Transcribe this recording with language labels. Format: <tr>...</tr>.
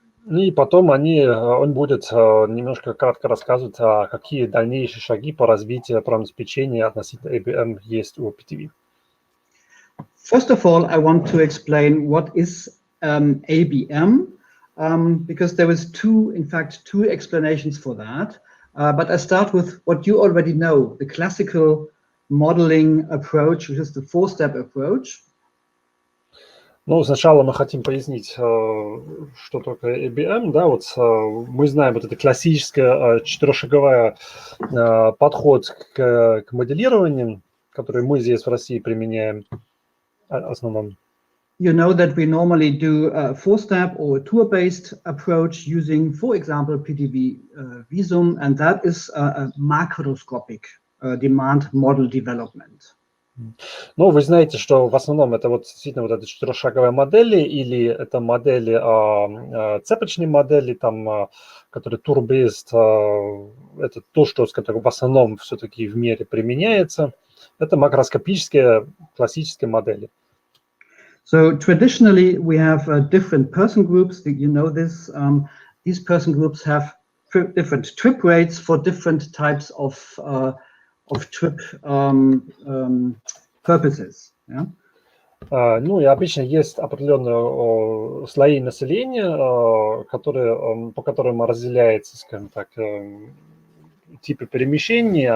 <ru>И потом он будет немножко кратко рассказывать, какие дальнейшие шаги по развитию программного обеспечения относительно ABM есть у PTV.</ru> <en>First of all, I want to explain what is ABM, because there is two explanations for that. But I start with what you already know, the classical modeling approach, which is the four-step approach.</en> <ru>Ну, сначала мы хотим пояснить, что такое ABM. Да, вот мы знаем вот это классическое четырехшаговой подход к моделированию, который мы здесь в России применяем в основном.</ru> <en>You know that we normally do a four-step or a tour-based approach using, for example, PTV Visum, and that is a macroscopic demand model development.</en> <ru>Ну, вы знаете, что в основном это вот действительно вот эти четырехшаговые модели, или это модели, цепочные модели, там, которые tour-based, это то, что, скажем так, в основном все-таки в мире применяется. Это макроскопические классические модели.</ru> <en>So traditionally, we have different person groups. You know this. These person groups have different trip rates for different types of trip purposes. Yeah?</en> <ru>Ну и обычно есть определенные слои населения, по которым разделяется, скажем так, типы перемещения.</ru>